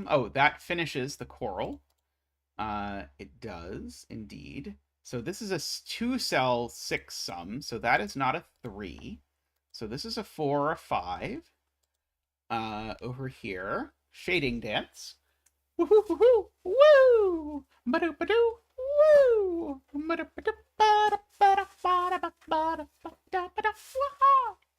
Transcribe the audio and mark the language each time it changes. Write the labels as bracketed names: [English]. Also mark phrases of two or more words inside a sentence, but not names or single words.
[English] Oh, that finishes the coral. It does, indeed. So this is a 2-cell 6 sum, so that is not a 3. So this is a 4 or a 5. Over here, shading dance. Woo-hoo, woo-hoo, woo! Ba-do-ba-do, woo! Ba-do-ba-do, ba-da-ba-da-ba-da-ba-da-ba-da-ba-da, wah-ha!